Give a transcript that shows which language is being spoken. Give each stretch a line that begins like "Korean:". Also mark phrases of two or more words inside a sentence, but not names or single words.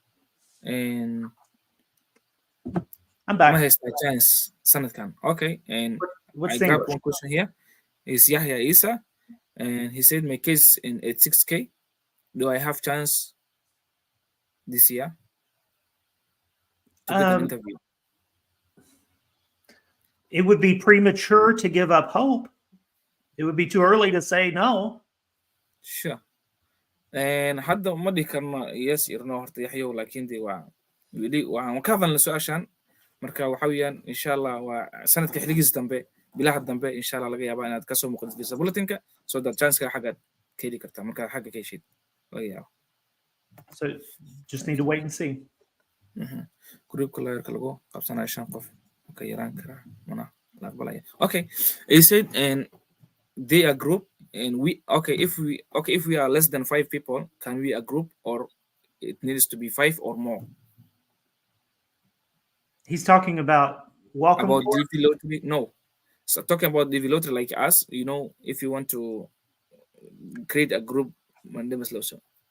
English: I'm back.
Somali: ma haystaa chance sanadkan.
English: Okay, and What's I the got English? one question here. Is Yahya Isa and he said my case in 86K. Do I have chance this year to get an interview? It would be premature to give up hope. It would be too early to say no. Sure.
Somali: And hadda ma dhihi karno yes iyo no horta Yaxyow laakiin dee waa weli waxaan ka hadalnay su-aashan marka waxa weeyaan
Arabic: insha allah
Somali: waa sanadka xiligiis dambe bilaha dambe
Arabic: insha allah
Somali: laga yaabaa inaad kasoo muuqatid
English: visa bulletinka so that
Somali: chanceka xaggaad ka heli kartaa markaad xagga ka heshid laga yaabo.
English: So just need to wait and see.
Somali: Groupka layrka lagu qabsanayo 5 qof ka yaraan karaa mana la aqbalaya.
English: Okay, he said and they are group and if we are less than 5 people, can we a group or it needs to be 5 or more? He's talking about welcome About board? DV lottery? No. So talking about DV lottery like us, you know, if you want to create a group, my name is Loso.